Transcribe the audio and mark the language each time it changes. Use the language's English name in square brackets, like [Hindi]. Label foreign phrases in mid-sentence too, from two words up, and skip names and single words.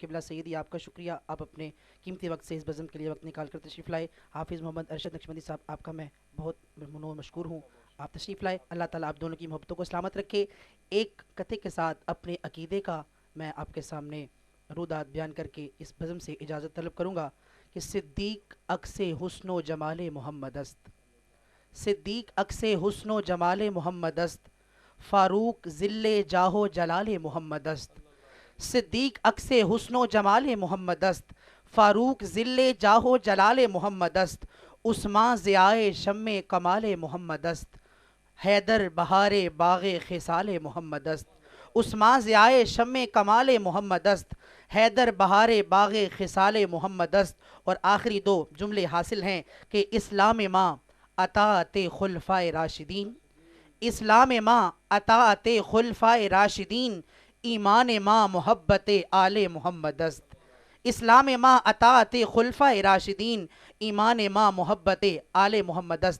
[Urdu] قبلہ سیدی آپ کا شکریہ, آپ اپنے قیمتی وقت سے اس بزم کے لیے وقت نکال کر تشریف لائے. حافظ محمد ارشد نقشبندی صاحب آپ کا میں بہت ممنون مشکور ہوں, آپ تشریف لائے. اللہ تعالیٰ آپ دونوں کی محبتوں کو سلامت رکھے. ایک قطعے کے ساتھ اپنے عقیدے کا میں آپ کے سامنے رودات بیان کر کے اس بزم سے اجازت طلب کروں گا کہ [Persian] صدیق عکس حسن و جمال محمد است, صدیق عکس حسن و جمال محمد است, فاروق ذل جاہ و جلال محمد است. صدیق عکس حسن و جمال محمد است, فاروق ذل جاہ و جلال محمد است. عثمان ضیاء شمع کمال محمد است, حیدر بہار باغ خصال محمد است. عثمان ضیاء شمع کمال محمد است, حیدر بہار باغ خصال محمد است. [Urdu] اور آخری دو جملے حاصل ہیں کہ [Persian] اسلام ماں اطاعت خلفائے راشدین, اسلام ماں اطاعت خلفائے راشدین, ایمان ماں محبت آل محمد است. اسلام ماں اطاعت خلفائے راشدین, ایمان ماں محبت آل محمد است.